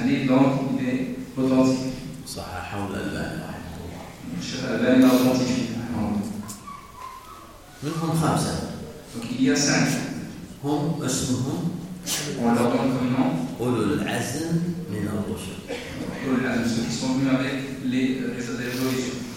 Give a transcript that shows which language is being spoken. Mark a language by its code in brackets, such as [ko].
[fr] un hadith donc il est authentique. [ar] صحيح حول الألباني رحمه الله. [fr] شيخ الألباني l'a authentifié. [ar] منهم خمسة. [fr] Donc il y a cinq. [ar] هم اسمهم. [fr] On leur donne comme nom. [ar] أولو العزم من الرسل. [fr] Ceux qui sont venus avec les résolutions.